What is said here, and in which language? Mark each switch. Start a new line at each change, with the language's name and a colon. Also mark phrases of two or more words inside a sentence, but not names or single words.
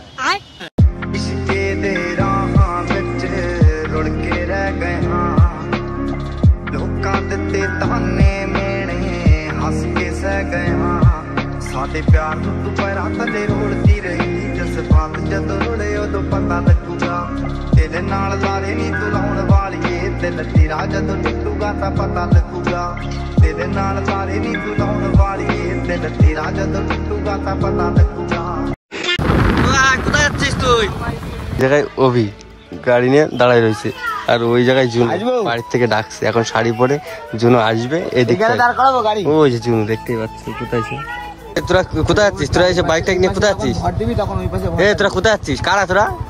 Punjabi: ਸਾਡੇ ਪਿਆਰ ਨੂੰ ਤੂੰ ਪੈਰਾਂ ਥੱਲੇ ਰੋਲਦੀ ਰਹੀ, ਜਜ਼ਬਾਤ ਜਦੋਂ ਰੁੜੇ ਉਦੋਂ ਪਤਾ ਲੱਗੂਗਾ, ਤੇਰੇ ਨਾਲ ਲਾਰੇ ਨਹੀਂ ਤੂੰ ਲਾਉਣ ਵਾਲੀਏ, ਦਿਲ ਤੇਰਾ ਜਦੋਂ ਟੁੱਟੂਗਾ ਤਾਂ ਪਤਾ ਲੱਗੂਗਾ, ਤੇਰੇ ਨਾਲ ਲਾਰੇ ਨਹੀਂ ਤੂੰ ਲਾਉਣ ਵਾਲੀਏ, ਦਿਲ ਤੇਰਾ ਜਦੋਂ ਟੁੱਟੂਗਾ ਤਾਂ ਪਤਾ ਲੱਗੂਗਾ।
Bangla: কোথায় যাচ্ছিস তুই? জায়গায় অভি গাড়ি নিয়ে দাঁড়ায় রয়েছে, আর ওই জায়গায় জুনু বাড়ির থেকে ডাকছে, এখন শাড়ি পরে জুনু আসবে। এদিকে ওই যে জুনু দেখতেই পাচ্ছি কোথায়। তোরা কোথায় যাচ্ছিস? তোরা এসে বাইকটা নিয়ে কোথায় যাচ্ছিস? তোরা কোথায় যাচ্ছিস? কারা তোরা?